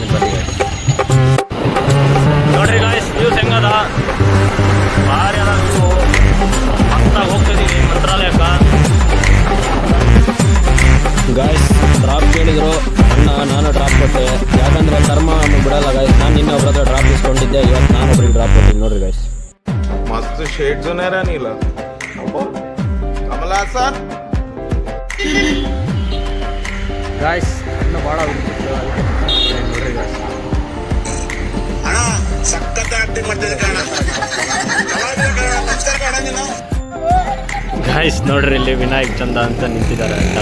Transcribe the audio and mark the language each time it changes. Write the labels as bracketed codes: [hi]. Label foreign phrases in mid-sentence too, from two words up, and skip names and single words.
[kn] ಬನ್ನಿ ಗಾಯ್ಸ್ ನೋಡ್ರಿ ಗಾಯ್ಸ್ ವ್ಯೂಸ್ ಹೆಂಗದ, ಭಾರಿ ಅದ ವ್ಯೂ. ಮಸ್ತಾಗಿ ಹೋಗ್ತಿದ್ದೀವಿ ಮಂತ್ರಾಲಯಕ್ಕೆ. ಗಾಯ್ಸ್ ಡ್ರಾಪ್ ಕೇಳಿದ್ರು ಅಣ್ಣ, ನಾನು ಡ್ರಾಪ್ ಕೊಟ್ಟೆ. ಯಾಕಂದರೆ ಕರ್ಮ ನಮಗೆ ಬಿಡಲ್ಲ ಗಾಯ್ಸ್. ನಾನು ನಿನ್ನೆ ಒಬ್ಬರ ಡ್ರಾಪ್ ಇಸ್ಕೊಂಡಿದ್ದೆ, ಇವತ್ತು ನಾನು ಒಬ್ರಿಗೆ ಡ್ರಾಪ್ ಕೊಟ್ಟಿದ್ದೀನಿ ನೋಡ್ರಿ ಗಾಯ್ಸ್. [mr] मस्त शेड जो नाही राहिला कमला सर [kn] ಗಾಯ್ಸ್ ಇನ್ನು ಭಾಳ ನೋಡ್ರಿ ಗಾಯ್ಸ್. ಅಣ್ಣ ಸಖತ್ ಆಕ್ಟಿಂಗ್ ಮಾಡ್ತಿದ್ದೆ ಕಣ. ಗಾಯ್ಸ್ ನೋಡ್ರಿ ಇಲ್ಲಿ ವಿನಾಯಕ್ ಚಂದ ಅಂತ ನಿಂತಿದ್ದಾರೆ ಅಂತ.